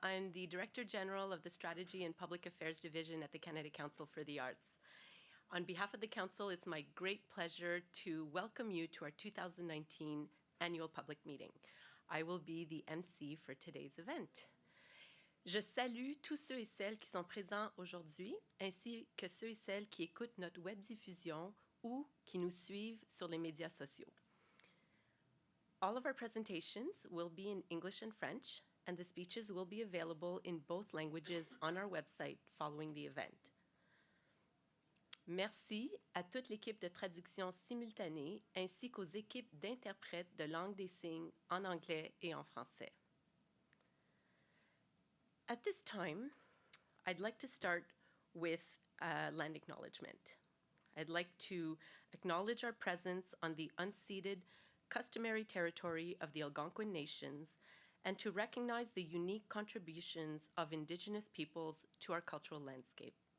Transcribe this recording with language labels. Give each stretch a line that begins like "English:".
English: I'm the Director General of the Strategy and Public Affairs Division at the Canada Council for the Arts. On behalf of the Council, it's my great pleasure to welcome you to our 2019 annual public meeting. I will be the MC for today's event.
French: Je salue tous ceux et celles qui sont présents aujourd'hui, ainsi que ceux et celles qui écoutent notre web-diffusion ou qui nous suivent sur les médias sociaux.
English: All of our presentations will be in English and French, and the speeches will be available in both languages on our website following the event.
French: Merci à toute l'équipe de traduction simultanée ainsi qu'aux équipes d'interprètes de langue des signes en anglais et en français.
English: At this time, I'd like to start with land acknowledgement. I'd like to acknowledge our presence on the unceded customary territory of the Algonquin Nations and to recognize the unique contributions of Indigenous peoples to our cultural landscape.